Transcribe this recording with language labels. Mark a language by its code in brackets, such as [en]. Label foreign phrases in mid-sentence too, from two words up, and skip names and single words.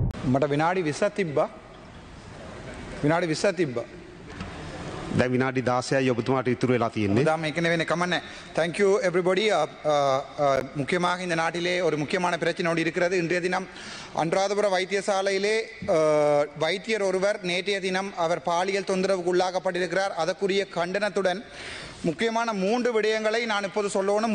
[si] මට විනාඩි 20ක් තිබ්බා. විනාඩි 20ක් තිබ්බා. දැන් විනාඩි 16යි ඔබතුමාට ඉතුරු වෙලා තියෙන්නේ. [ta] அதான் ஏற்கனவே கமன்னே. [en] Thank you everybody. [ta] முக்கியமாக இந்த நாட்டிலே ஒரு முக்கியமான பிரச்சனை இருக்கிறது. இன்றைய தினம் அன்றாதபுர வைத்தியசாலையிலே வைத்தியர் ஒருவர் நேற்றைய தினம் அவர் பாலியல் தொந்தரவுக்கு உள்ளாக்கப்பட்டிருக்கிறார். அதற்குரிய கண்டனத்துடன் முக்கியமான 3 விடயங்களை நான் இப்போது சொல்லணும்.